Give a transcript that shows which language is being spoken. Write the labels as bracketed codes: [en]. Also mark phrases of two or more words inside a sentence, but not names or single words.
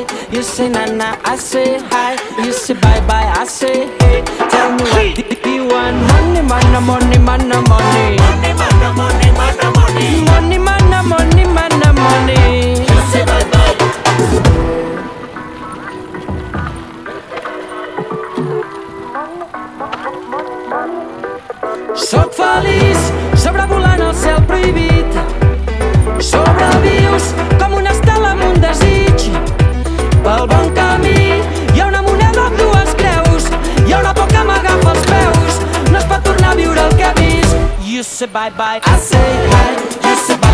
[en] You say na na, I say hi. You say bye bye, I say hey. Tell me what do you want? Money, mana, money, mana, money. Money, mana, money, mana, money. Money, mana, money, mana, money. You say bye bye. [ca] Soc feliç sobrevolant el cel prohibit. Sobrevius com una estela amb un desig. Pel bon camí hi ha una moneda amb dues creus. Hi ha una por que m'agafa els peus. No es pot tornar a viure el que he vist. [en] You say bye bye, I say hi. You say